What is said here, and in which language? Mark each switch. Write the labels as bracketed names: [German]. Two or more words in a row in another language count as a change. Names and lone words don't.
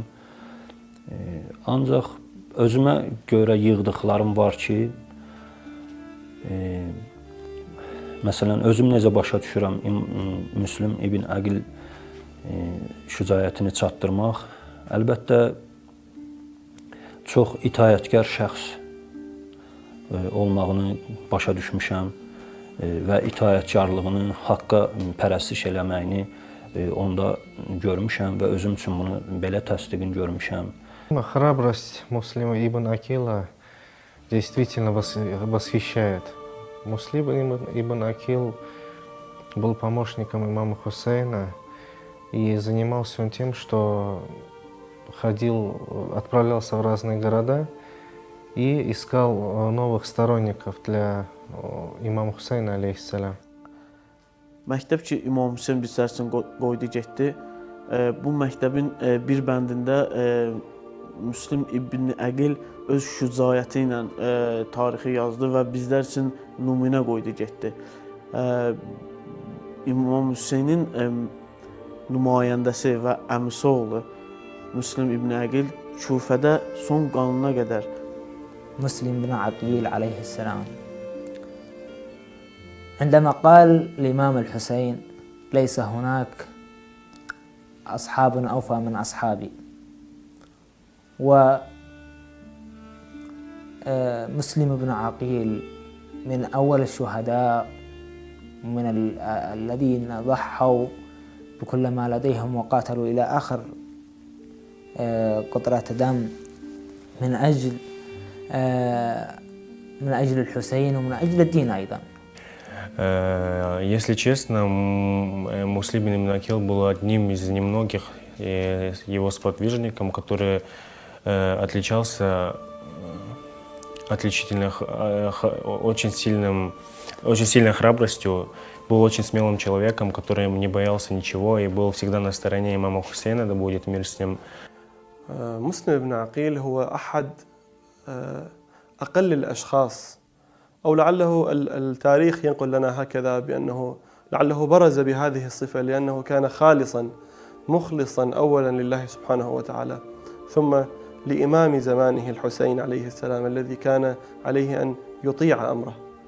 [Azerbaijani] Ancaq özümə görə yığdıqlarım var ki, məsələn, özüm necə başa düşürəm Müslim ibn Əqil şücaətini çatdırmaq, əlbəttə çox itayətkar şəxs olmağını başa düşmüşəm və itayətkarlığını, haqqa pərəstiş eləməyini onda görmüşəm və özüm üçün bunu belə təsdiqini görmüşəm. [Russian] Храбрость Муслима ибн Акила действительно восхищает. Муслим ибн Акил был помощником имама Хусейна, и занимался он тем, что отправлялся в разные города и искал новых сторонников для имама Хусейна, алейхиссалям. [Azerbaijani] Məktəb ki, İmam Hüseyn Bisərsin qoydu getdi. Bu məktəbin bir bəndində Müslim ibn Əqil öz şücaəti ilə tarixi yazdı və bizlər üçün nümunə qoydu getdi. İmam Hüseynin nümayəndəsi və əmisi oğlu Müslim ibn Əqil Kufədə son qanuna qədər. [Arabic] مسلم بن عقيل عليه السلام عندما قال الإمام الحسين ليس هناك أصحاب أوفى من أصحابي، ومسلم بن عقيل من أول الشهداء، من الذين ضحوا بكل ما لديهم وقاتلوا إلى آخر قطرة دم من أجل الحسين ومن أجل الدين أيضا. [Russian] Если честно, Муслим ибн Акил был одним из немногих его сподвижников, который отличался очень сильной храбростью, был очень смелым человеком, который не боялся ничего и был всегда на стороне имама Хусейна, да будет мир с ним. [Arabic] مسلم بن عقيل هو أحد أقل الأشخاص، أو لعله التاريخ ينقل لنا هكذا، بأنه لعله برز بهذه الصفة لأنه كان خالصا مخلصا أولا لله سبحانه وتعالى، ثم لإمام زمانه الحسين عليه السلام الذي كان عليه أن يطيع أمره.